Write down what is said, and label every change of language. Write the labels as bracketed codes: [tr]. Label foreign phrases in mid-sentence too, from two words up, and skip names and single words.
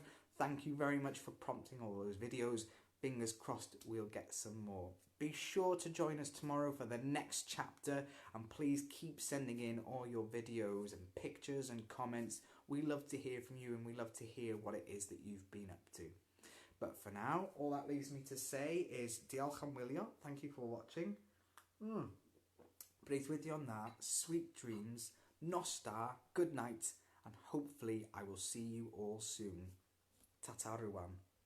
[en] Thank you very much for prompting all those videos. Fingers crossed we'll get some more. Be sure to join us tomorrow for the next chapter, and please keep sending in all your videos and pictures and comments. We love to hear from you, and we love to hear what it is that you've been up to. But for now, all that leaves me to say is [cy] diolch am wylio. [en] Thank you for watching. [cy] Breuddwydion dda, [en] sweet dreams, [cy] nos da, [en] good night, and hopefully I will see you all soon. [cy] Ta-ta rwan.